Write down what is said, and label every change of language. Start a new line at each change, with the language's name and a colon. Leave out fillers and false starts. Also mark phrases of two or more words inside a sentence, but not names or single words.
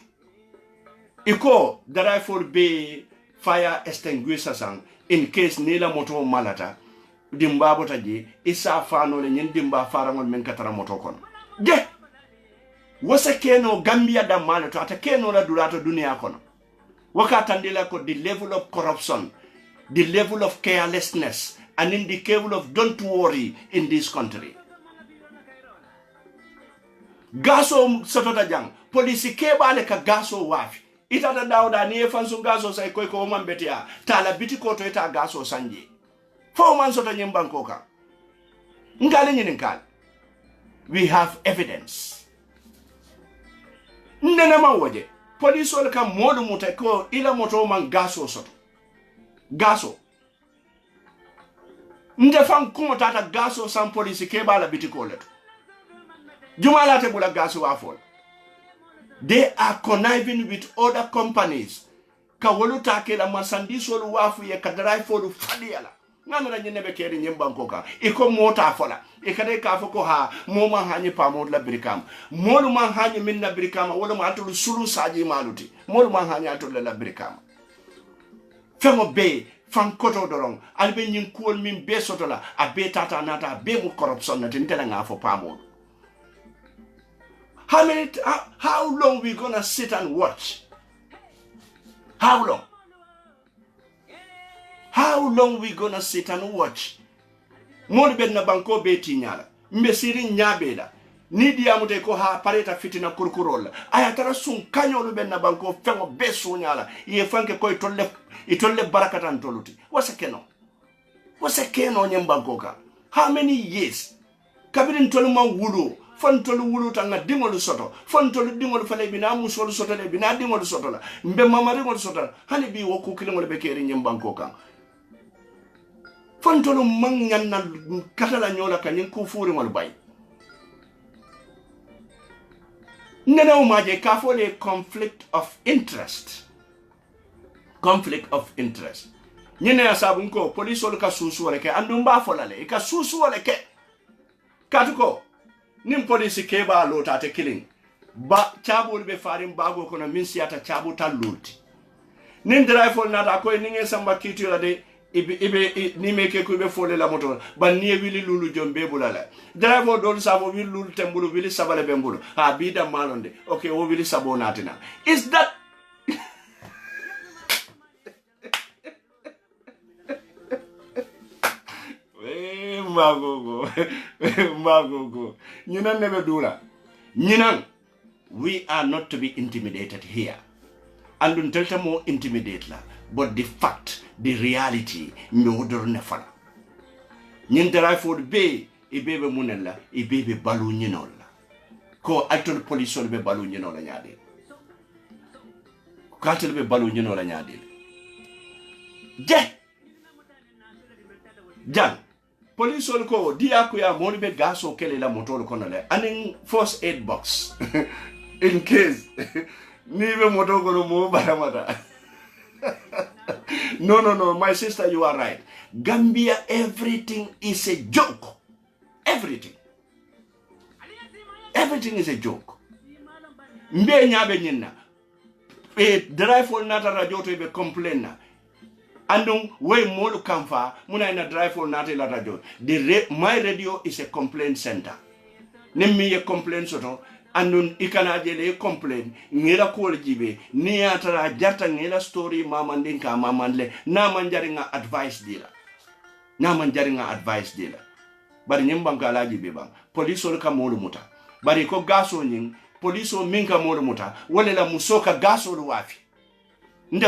Mandingo: Iko drive be
English: fire extinguisher
Mandingo: sang
English: in case
Mandingo: nila moto malata dimba botaji isa fano le nyin dimba farangol men katara moto kon. Je wase keno Gambia da malato ata keno la dulato dunia kono. Wakatandila ko
English: the level of corruption, the level of carelessness, and in the level of don't worry in this country.
Mandingo: Gaso satota jang, polisi keba le ka gaso wafi. Itata dauda ni efansu gaso sa iko omambetia, tala biti koto ita gaso sanji. Fo man sota nyimbanko ka. Ngale nyininkali.
English: We have evidence.
Mandingo: Nenema waje. Police ole ka modu muteko ila moto man gaso soto. Gaso. Ndefan kumo tata gaso san police keba la bitiko leto. Jumala te bula gaso afol.
English: They are conniving with other companies.
Mandingo: Ka wolu take la marchandise wolu wafu ye ka drive wolu fadiala. Ngamira nyinebe keri nyimbanko ka. Iko mota afola. Ikade ka foko ha moma hanyi pa mod la brikam. Molu man hanyi min na brikama wala ma atulu sulu saji maluti. Molu man hanyi atulu la brikama. Femo be fan koto dorong albe nyin kuol min be sotola a be tata nata be mu corruption na tintela nga fo pa mod.
English: How long we gonna sit and watch? How long? How long we gonna sit and watch?
Mandingo: Moni ben na banko beti nyala. Mbesiri nyabela. Nidi amute ko ha pareta fitina kurkurola. Ayatara sun kanyolu ben na banko fengo besu nyala. Iye fanke ko itolle barakatan toluti. Wasa keno nyembanko ka.
English: How many years?
Mandingo: Kabirin tolu ma wulu. Fan tolu wulu tanga dingolu soto. Fan tolu dingolu fale bina musolu soto le bina dingolu soto la. Mbe mama dingolu soto la. Hani bi woku kilingolu bekeri nyembanko ka. Fantolo mangan na katala nyola kanyin kufuri malbay. Nena umaje kafole
English: conflict of interest. Conflict of interest.
Mandingo: Nyene ya sabu nko police wale ka susu wale ke andumba folale ka susu wale ke. Katuko nim police ke ba lota te killing. Ba chabu be farim bago kono minsi ata chabu ta loti. Nin drive na ta ko ninge samba kiti la de ibe ni meke ko be fole la moto ban ni wili lulu jombe bulala driver don sabo wili lulu tembulu wili sabale bembulu ha bida malonde okay o wili sabo natina
English: is that
Mandingo: magogo nyinan nebe dula nyinan
English: we are not to be intimidated here
Mandingo: andun telta mo intimidate la
English: but the fact, the reality,
Mandingo: no nefala. Nyintera for be e bebe munella, e bebe balu nyinola. Ko altol police be balu nyinola nyade. Katel be balu nyinola nyade. Jan. Police ko dia ko ya moni be gaso kele la motor kono le. Aning
English: first aid box. In case
Mandingo: ni be motor kono mo baramata.
English: No, my sister, you are right. Gambia, everything is a joke. Everything is a joke.
Mandingo: mbe nyaabe nyinna e drive on nata radio to be complain na andum way molu kamfa muna ina drive on nata la radio
English: my radio is a complaint center
Mandingo: nemmi ye complaint soto andun ikana jele complain ngira ko jibe ni atara jarta ngira story mamandin ka mamandle na man jaringa advice dila bari nyimbanka la jibe bang police ol ka molu muta bari ko gaso nyin police o minka molu muta wala la musoka gaso lu wafi nde